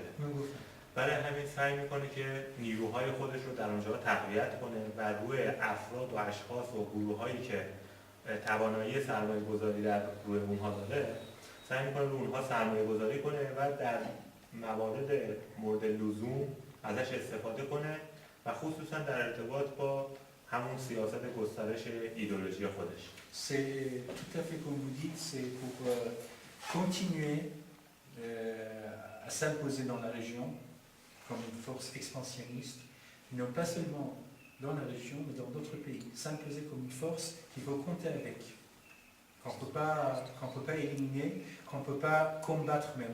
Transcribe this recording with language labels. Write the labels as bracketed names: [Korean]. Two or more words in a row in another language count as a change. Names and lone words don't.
[Persian] برای همین سعی میکنه که نیروهای خودش رو در اونجا تقویت کنه و روی افراد و اشخاص و گروهایی که توانایی سرمایه گذاری در روی اونها داره سعی میکنه روی اونها سرمایه گذاری کنه و در موارد مورد لزوم ازش استفاده کنه و خصوصا در ارتباط با همون سیاست گسترش ایدئولوژی خودش. [French] C'est tout à fait comme vous dites, c'est pour continuer à s'imposer dans la région comme une force expansionniste, non pas seulement dans la région, mais dans d'autres pays. S'imposer comme une force qu'il faut compter avec, qu'on ne peut pas éliminer, qu'on ne peut pas combattre même.